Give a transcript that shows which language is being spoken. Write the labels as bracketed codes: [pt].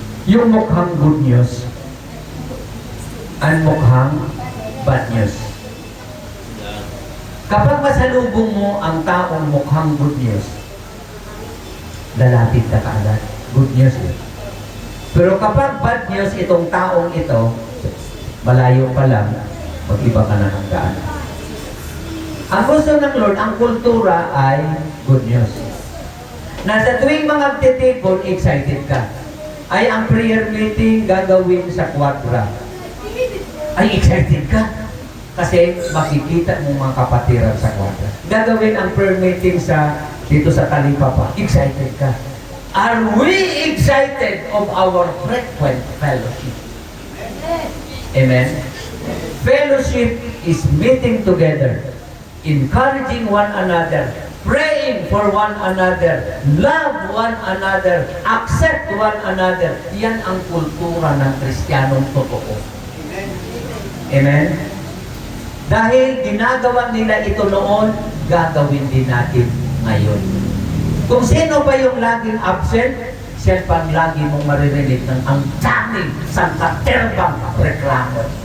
[tl] Yung mukhang good news at mukhang bad news. Kapag masalubong mo ang taong mukhang good news, lalapit ka kaagad. Good news eh. Pero kapag bad news itong taong ito, malayo pa lang, mag-iba ka na ng daan. Ang gusto ng Lord, ang kultura ay good news. Nasa tuwing mga titipon, excited ka. Ay, ang prayer meeting gagawin sa Quadra. Ay, excited ka. Kasi makikita mo mga kapatiran sa Quadra. Gagawin ang prayer meeting dito sa Talipapa. Excited ka. [en] Are we excited of our frequent fellowship? Amen? Fellowship is meeting together, encouraging one another, praying for one another, love one another, accept one another. [tl] Yan ang kultura ng Kristiyanong totoo. Amen? Dahil ginagawa nila ito noon, gagawin din natin ngayon. Kung sino ba yung laging absent, siya pang lagi mong maririnig ng ang daming sangkaterbang reklamo.